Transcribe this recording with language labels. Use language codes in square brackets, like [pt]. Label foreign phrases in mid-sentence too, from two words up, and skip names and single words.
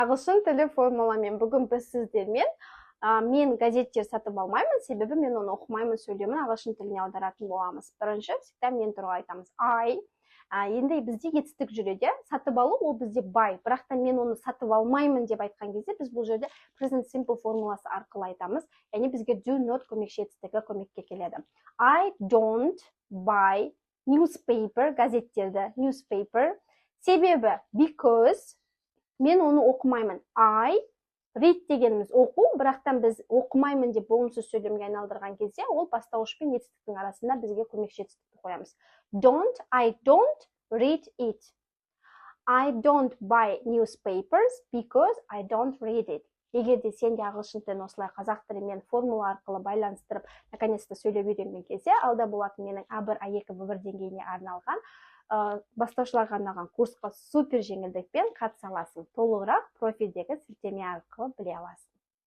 [kk] Ағылшын тілі формуламен бүгін біз сіздермен мен газеттер сатып алмаймын, себебі мен оны оқымаймын, сөйлемін ағылшын тіліне аударатын боламыз. Бірінші, всегда мен туралы айтамыз. Енді бізде етістік жүреді, сатып алу ол бізде buy, бірақ та мен оны сатып алмаймын деп айтқан кезде біз бұл жерде [en] present simple [kk] формуласы арқылы айтамыз. Яғни бізге [en] do not [kk] көмекші етістігі көмекке келеді. [en] I don't buy newspaper, [kk] газеттерді, newspaper. Себебі because мен оны оқымаймын. Read дегеніміз оқу, бірақтан біз оқымаймын деп болымсыз сөйлемге айналдырған кезде, ол бастауыш пен етістіктің арасында бізге көмекші етістікті қоямыз. [en] I don't read it. I don't buy newspapers because I don't read it. [kk] Егер де сен де ағылшын тілін осылай қазақ тілімен формула арқылы байланыстырып, наконец-то сөйлеп үйренген кезде, алда болатын менің A1, A2, B1 деңгейіне арналған бастаушыларға арналған курсқа супер жеңілдікпен қатыса аласың. Толығырақ профильдегі сілтеме арқылы біле аласың.